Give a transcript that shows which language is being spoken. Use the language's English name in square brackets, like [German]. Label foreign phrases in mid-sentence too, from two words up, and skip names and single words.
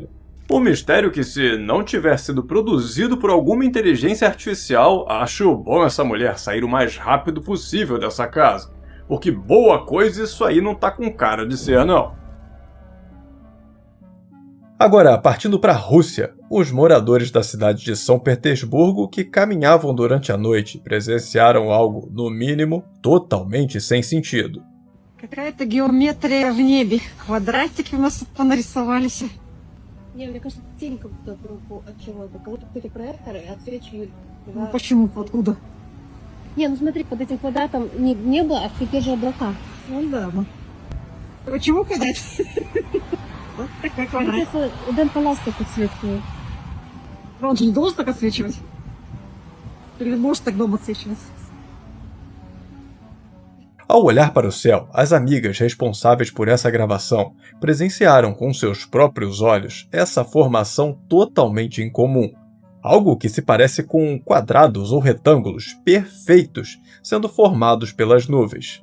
[Portuguese] Um mistério que, se não tiver sido produzido por alguma inteligência artificial, acho bom essa mulher sair o mais rápido possível dessa casa, porque boa coisa isso aí não tá com cara de ser, não. Agora, partindo para a Rússia, os moradores da cidade de São Petersburgo que caminhavam durante a noite presenciaram algo, no mínimo, totalmente sem sentido. [Russian] Какая-то геометрия в небе. Квадратики у нас тут понарисовались. Не, мне кажется, тень как будто вдруг от чего-то. Как будто какие-то проекторы отсвечивают. Ну, почему? Откуда? Не, ну смотри, под этим квадратом не небо, а те же облака. Ну да. Почему квадрат? Вот такой Мне квадрат. кажется, Дэн-Паласка подсвечивает. Он же не должен так отсвечивать. Или может так дома отсвечивать? [Portuguese] Ao olhar para o céu, as amigas responsáveis por essa gravação presenciaram com seus próprios olhos essa formação totalmente incomum. Algo que se parece com quadrados ou retângulos perfeitos sendo formados pelas nuvens.